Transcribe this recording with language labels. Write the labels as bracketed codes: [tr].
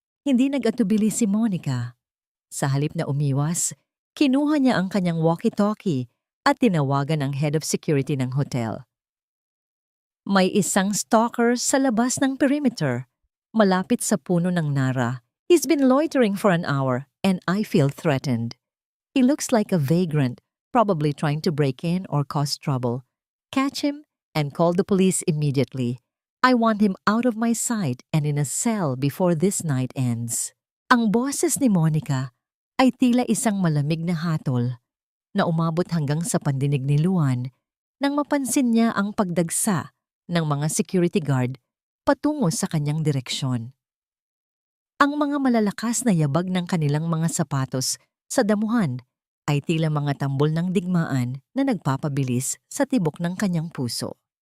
[tl] Hindi nag-atubili si Monica. Sa halip na umiwas, kinuha niya ang kanyang walkie-talkie at tinawagan ang head of security ng hotel. May isang stalker sa labas ng perimeter, malapit sa puno ng nara. [en] He's been loitering for an hour and I feel threatened. He looks like a vagrant, probably trying to break in or cause trouble. Catch him and call the police immediately. I want him out of my sight and in a cell before this night ends. [tl] Ang boses ni Monica ay tila isang malamig na hatol na umabot hanggang sa pandinig ni Luan nang mapansin niya ang pagdagsa ng mga security guard patungo sa kanyang direksyon. Ang mga malalakas na yabag ng kanilang mga sapatos sa damuhan ay tila mga tambol ng digmaan na nagpapabilis sa tibok ng kanyang puso.